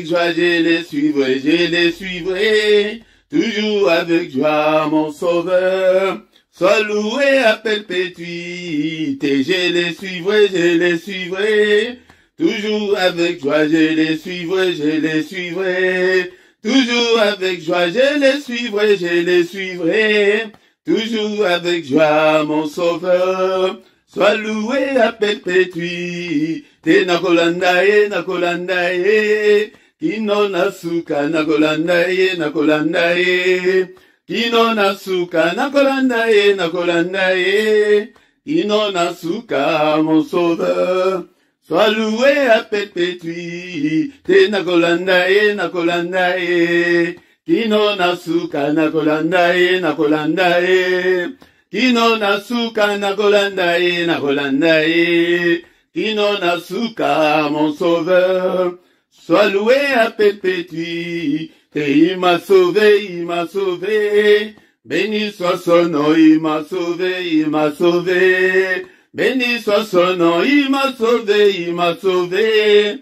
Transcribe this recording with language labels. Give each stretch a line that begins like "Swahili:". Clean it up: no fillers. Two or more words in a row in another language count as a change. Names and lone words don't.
French: joie, je les suivrai, toujours avec joie, mon sauveur, sois loué à perpétuité, je les suivrai, toujours avec joie, je les suivrai, toujours avec joie, je les suivrai, toujours avec joie, mon sauveur, sois loué à perpétuité,
Lingala: nakolandaye, kino nasuka, nakolandaye, kino nasuka, nakolandaye, kino nasuka,
French: mon sauveur, sois loué à perpétuité,
Lingala: nakolandaye, kino nasuka, nakolandaye, kino nasuka, nakolandaye, Kinona Suka,
French: mon sauveur. Sois loué à perpétuité. Il m'a sauvé, il m'a sauvé. Béni soit son nom, il m'a sauvé, il m'a sauvé. Béni soit son nom, il m'a sauvé, il m'a sauvé.